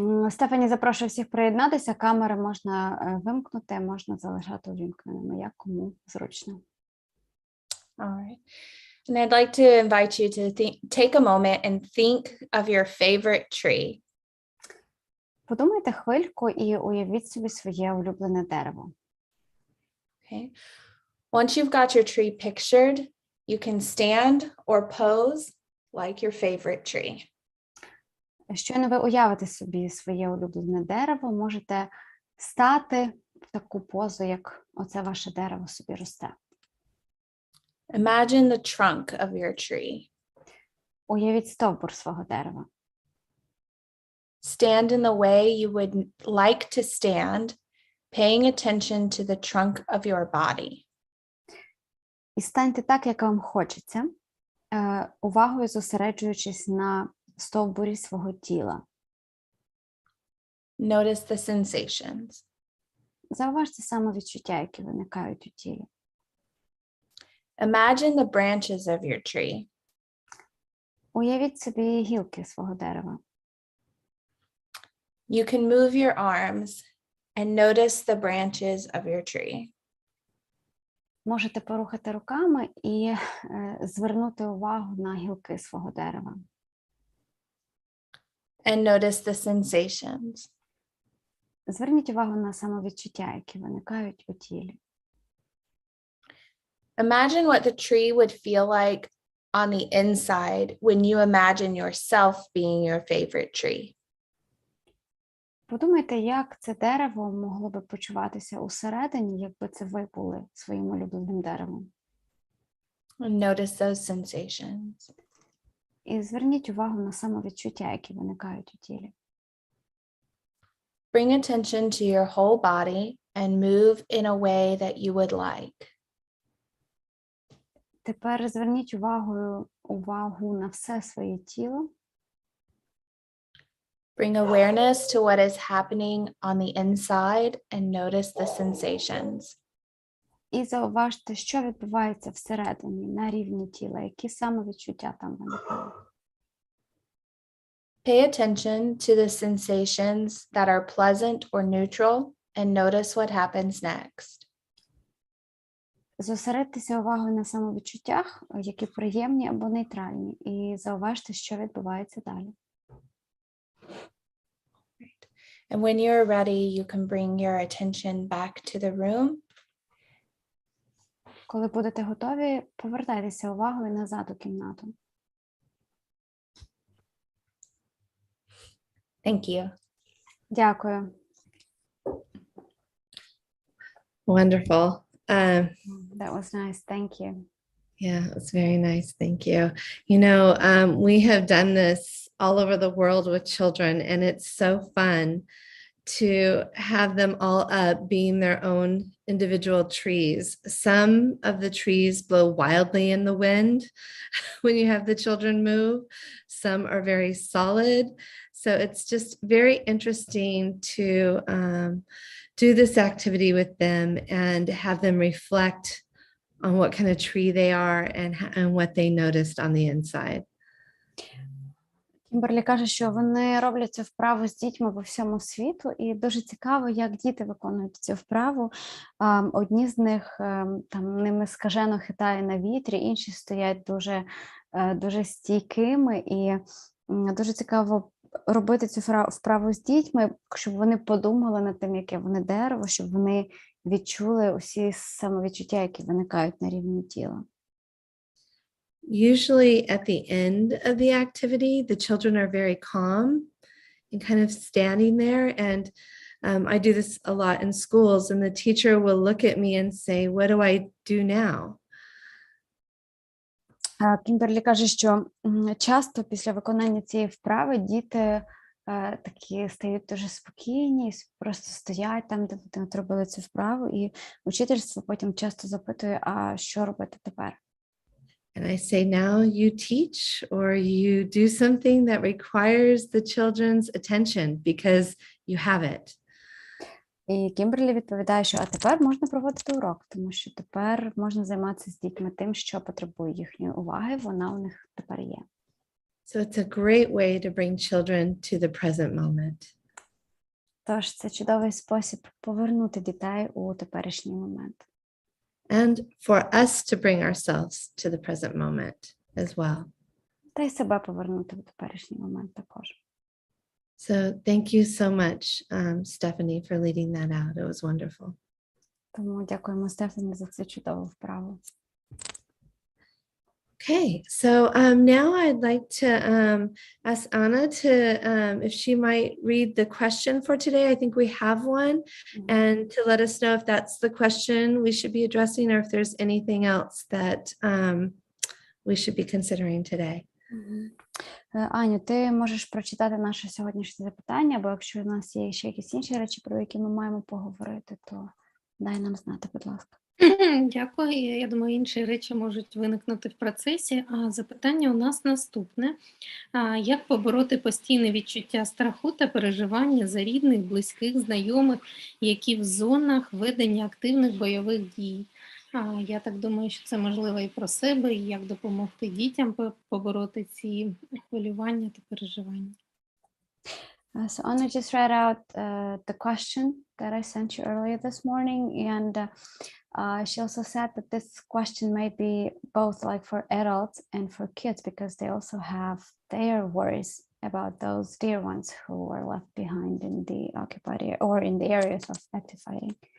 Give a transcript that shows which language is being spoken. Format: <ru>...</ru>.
<uk>Стефані запрошує всіх приєднатися. Камери можна вимкнути, можна залишати увімкненими, як кому зручно.</uk> <en>All right. And I'd like to invite you to take a moment and think of your favorite tree.</en> <uk>Подумайте хвильку і уявіть собі своє улюблене дерево.</uk> <en>Okay. Once you've got your tree pictured, you can stand or pose like your favorite tree.</en> <uk>Щойно ви уявите собі своє улюблене дерево, можете стати в таку позу, як оце ваше дерево собі росте.</uk> <en>Imagine the trunk of your tree.</en> <uk>Уявіть стовбур свого дерева.</uk> <en>Stand in the way you would like to stand, paying attention to the trunk of your body.</en> <uk>І станьте так, як вам хочеться, увагою зосереджуючись на стовбурі свого тіла.</uk> <en>Notice the sensations.</en> <uk>Зауважте самовідчуття, які виникають у тілі.</uk> <en>Imagine the branches of your tree.</en> <uk>Уявіть собі гілки свого дерева.</uk> <en>You can move your arms and notice the branches of your tree.</en> <uk>Можете порухати руками і звернути увагу на гілки свого дерева.</uk> <en>And notice the sensations.</en> <uk>Зверніть увагу на самовідчуття, які виникають у тілі.</uk> <en>Imagine what the tree would feel like on the inside when you imagine yourself being your favorite tree.</en> <uk>Подумайте, як це дерево могло би почуватися усередині, якби це ви були своїм улюбленим деревом.</uk> <en>And notice those sensations.</en> <uk>І зверніть увагу на самовідчуття, які виникають у тілі.</uk> <en>Bring attention to your whole body and move in a way that you would like.</en> <uk>Тепер зверніть увагу на все своє тіло.</uk> <en>Bring awareness to what is happening on the inside and notice the sensations.</en> <uk>І зауважте, що відбувається всередині, на рівні тіла, які самовідчуття там виникають.</uk> <en>Pay attention to the sensations that are pleasant or neutral and notice what happens next.</en> <uk>Зосередьтеся увагою на самовідчуттях, які приємні або нейтральні, і зауважте, що відбувається далі.</uk> <en>And when you're ready, you can bring your attention back to the room.</en> <uk>Коли будете готові, повертайтеся увагою назад у кімнату.</uk> <en>Thank you.</en> <uk>Дякую.</uk> <en>Wonderful. That was nice. Thank you. Yeah, it's very nice. Thank you. You know, we have done this all over the world with children, and it's so fun to have them all up being their own individual trees. Some of the trees blow wildly in the wind when you have the children move. Some are very solid. So it's just very interesting to do this activity with them and have them reflect on what kind of tree they are and what they noticed on the inside.</en> <uk>Кімберлі каже, що вони роблять цю вправу з дітьми по всьому світу, і дуже цікаво, як діти виконують цю вправу. Одні з них там ними скажено хитає на вітрі, інші стоять дуже стійкими, і дуже цікаво робити цю вправу з дітьми, щоб вони подумали над тим, яке вони дерево, щоб вони відчули усі самовідчуття, які виникають на рівні тіла.</uk> <en>Usually at the end of the activity, the children are very calm and kind of standing there. And I do this a lot in schools, and the teacher will look at me and say, "What do I do now?"</en> <uk>Кімберлі каже, що часто після виконання цієї вправи діти такі стають дуже спокійні, просто стоять там, де вони робили цю вправу, і учительство потім часто запитує, а що робити тепер?</uk> <en>And I say, now you teach or you do something that requires the children's attention because you have it.</en> <uk>І Кімберлі відповідає, що а тепер можна проводити урок, тому що тепер можна займатися з дітьми тим, що потребує їхньої уваги, вона у них тепер є.</uk> <en>So it's a great way to bring children to the present moment.</en> <uk>Тож це чудовий спосіб повернути дітей у теперішній момент.</uk> <en>And for us to bring ourselves to the present moment as well.</en> <uk>Та й себе повернути в теперішній момент також.</uk> <en>So thank you so much, Stephanie, for leading that out. It was wonderful.</en> <uk>Тому дякуємо Стефані за цю чудову вправу.</uk> <en>Okay, so now I'd like to ask Anna to, if she might read the question for today. I think we have one, and to let us know if that's the question we should be addressing or if there's anything else that we should be considering today.</en> <uk>Аню, ти можеш прочитати наше сьогоднішнє запитання, або якщо у нас є ще якісь інші речі, про які ми маємо поговорити, то дай нам знати, будь ласка. Дякую. Я думаю, інші речі можуть виникнути в процесі. А запитання у нас наступне. Як побороти постійне відчуття страху та переживання за рідних, близьких, знайомих, які в зонах ведення активних бойових дій? Я так думаю, що це можливо і про себе, і як допомогти дітям побороти ці хвилювання та переживання.</uk> <en>So Anna just read out the question that I sent you earlier this morning, and she also said that this question may be both like for adults and for kids because they also have their worries about those dear ones who were left behind in the occupied area or in the areas of active fighting.</en>